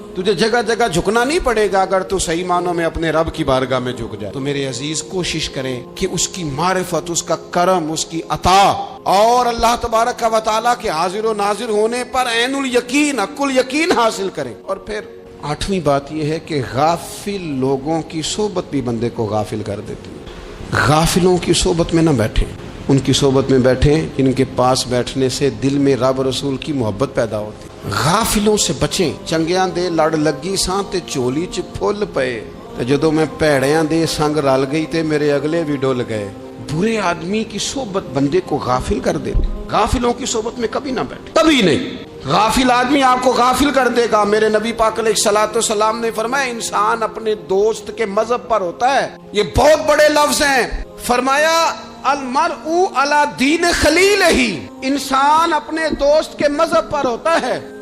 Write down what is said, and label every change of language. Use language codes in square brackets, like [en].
[ur] تجھے جگہ جگہ جھکنا نہیں پڑے گا اگر تو صحیح معنوں میں اپنے رب کی بارگاہ میں جھک جائے. تو میرے عزیز کوشش کریں کہ اس کی معرفت, اس کا کرم, اس کی عطا اور اللہ تبارک و تعالیٰ کے حاضر و ناظر ہونے پر عین الیقین, حق الیقین حاصل کریں. اور پھر 8ویں بات یہ ہے کہ غافل لوگوں کی صحبت بھی بندے کو غافل کر دیتی ہے. غافلوں کی صحبت میں نہ بیٹھیں, ان کی صحبت میں بیٹھیں ان کے پاس بیٹھنے سے دل میں رب رسول کی محبت پیدا ہوتی. غافلوں سے بچیں. [pa] چنگیاں دے لڑ لگی ساں تے چولی چ پھل پئے, تے جدوں میں پیڑیاں دے سنگ رل گئی تے میرے اگلے بھی ڈول گئے. [ur] برے آدمی کی صحبت بندے کو غافل کر دے. غافلوں کی صحبت میں کبھی نہ بیٹھے, کبھی نہیں. غافل آدمی آپ کو غافل کر دے گا. میرے نبی پاک علیہ الصلوۃ والسلام نے فرمایا انسان اپنے دوست کے مذہب پر ہوتا ہے. یہ بہت بڑے لفظ ہیں. فرمایا [ar] المرء علی دین خلیلہ, [ur] انسان اپنے دوست کے مذہب پر ہوتا ہے.